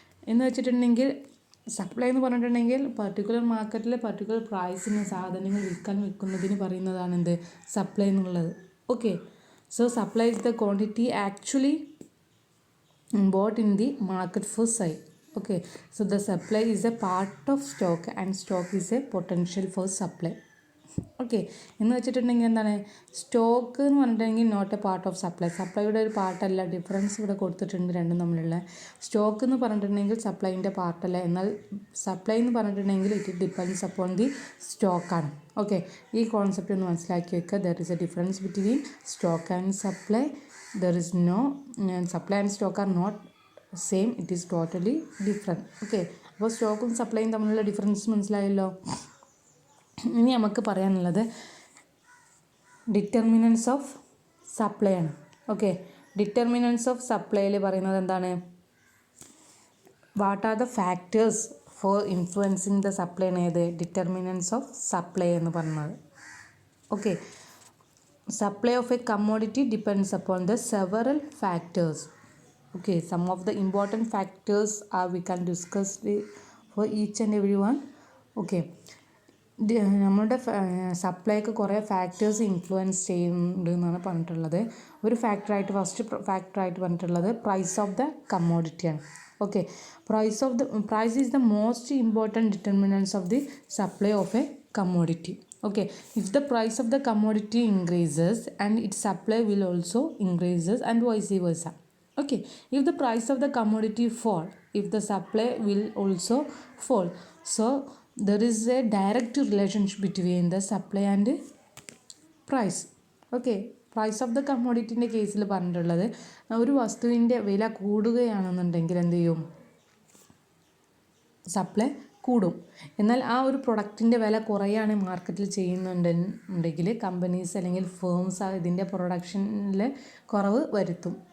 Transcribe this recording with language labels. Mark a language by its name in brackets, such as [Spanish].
[Malayalam] എന്ന് വെച്ചിട്ടുണ്ടെങ്കിൽ സപ്ലൈ എന്ന് പറഞ്ഞിട്ടുണ്ടെങ്കിൽ പർട്ടിക്കുലർ മാർക്കറ്റിലെ പർട്ടിക്കുലർ പ്രൈസിന് സാധനങ്ങൾ വിൽക്കാൻ വെക്കുന്നതിന് പറയുന്നതാണ് എന്ത് സപ്ലൈ എന്നുള്ളത്. [English] Okay, so supply is the quantity actually bought in the market for sale. Okay, so the supply is a part of stock and stock is a potential for supply. [Malayalam] Okay, എന്ന് വെച്ചിട്ടുണ്ടെങ്കിൽ എന്താണ് stock എന്ന് പറഞ്ഞിട്ടുണ്ടെങ്കിൽ [English] Not a part of supply. [Malayalam] സപ്ലൈയുടെ ഒരു പാർട്ടല്ല, difference ഇവിടെ കൊടുത്തിട്ടുണ്ട് രണ്ടും തമ്മിലുള്ള. സ്റ്റോക്ക് എന്ന് പറഞ്ഞിട്ടുണ്ടെങ്കിൽ സപ്ലൈൻ്റെ പാർട്ടല്ല, എന്നാൽ സപ്ലൈ എന്ന് പറഞ്ഞിട്ടുണ്ടെങ്കിൽ [English] it depends upon the [Malayalam] സ്റ്റോക്കാണ്. [English] okay, [Malayalam] ഈ കോൺസെപ്റ്റ് ഒന്ന് മനസ്സിലാക്കി വെക്കുക. [English] There is a difference between stock and supply. There is no supply and stock are not same, it is totally different. [Malayalam] Okay, അപ്പോൾ സ്റ്റോക്കും സപ്ലൈയും തമ്മിലുള്ള ഡിഫറൻസ് മനസ്സിലായല്ലോ. ഇനി നമുക്ക് പറയാനുള്ളത് ഡിറ്റർമിനൻസ് ഓഫ് സപ്ലൈ ആണ്. ഓക്കെ, ഡിറ്റർമിനൻസ് ഓഫ് സപ്ലൈയിൽ പറയുന്നത് എന്താണ് [English] what are the factors for influencing the supply [Malayalam] ഏത് ഡിറ്റർമിനൻസ് ഓഫ് സപ്ലൈ എന്ന് പറയുന്നത്. [English] Okay, supply of a commodity depends upon the several factors. Okay, some of the important factors are we can discuss for each and every one. [Malayalam] Okay, നമ്മുടെ സപ്ലൈക്ക് കുറേ factors influence ചെയ്യുന്നുണ്ട് എന്നാണ് പറഞ്ഞിട്ടുള്ളത്. ഒരു ഫാക്ടറായിട്ട് first ഫാക്ടറായിട്ട് പറഞ്ഞിട്ടുള്ളത് price of the കമ്മോഡിറ്റിയാണ്. [English] Okay, price is the most important determinants of the supply of a commodity. Okay, if the price of the commodity increases and its supply will also increases and vice versa. Okay, if the price of the commodity fall, if the supply will also fall. So there is a direct relationship between the supply and price. [Malayalam] Okay, price of the കമ്മോഡിറ്റിൻ്റെ കേസിൽ പറഞ്ഞിട്ടുള്ളത് ഒരു വസ്തുവിൻ്റെ വില കൂടുകയാണെന്നുണ്ടെങ്കിൽ എന്ത് ചെയ്യും supply കൂടും. എന്നാൽ ആ ഒരു പ്രൊഡക്റ്റിൻ്റെ വില കുറയാണ് മാർക്കറ്റിൽ ചെയ്യുന്നുണ്ടെങ്കിൽ കമ്പനീസ് അല്ലെങ്കിൽ ഫേംസ് ഇതിൻ്റെ പ്രൊഡക്ഷനിൽ കുറവ് വരുത്തും.